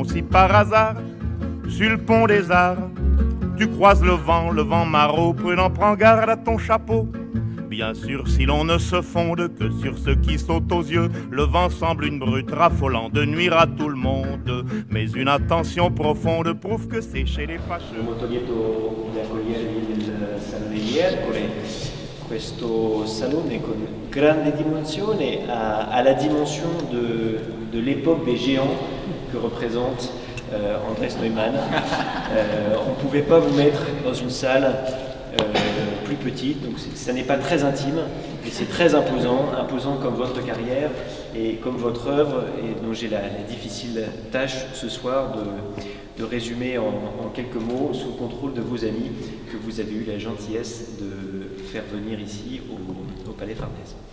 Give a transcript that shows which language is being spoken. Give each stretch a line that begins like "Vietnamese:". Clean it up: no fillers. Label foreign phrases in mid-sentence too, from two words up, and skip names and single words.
French: Si par hasard, sur le pont des arts, tu croises le vent maraud, prudent, prends garde à ton chapeau. Bien sûr, si l'on ne se fonde que sur ce qui saute aux yeux, le vent semble une brute raffolant de nuire à tout le monde. Mais une attention profonde prouve que c'est chez les fâcheux.
Italian: Molto lieto di accogliervi nel salone di Ercole. Questo salone con grande dimensione ha
French: la dimension de l'époque des géants que représente Andrés Neumann. On ne pouvait pas vous mettre dans une salle plus petite, donc ça n'est pas très intime, mais c'est très imposant comme votre carrière et comme votre œuvre, et dont j'ai la difficile tâche ce soir de résumer en quelques mots, sous le contrôle de vos amis, que vous avez eu la gentillesse de faire venir ici au Palais Farnèse.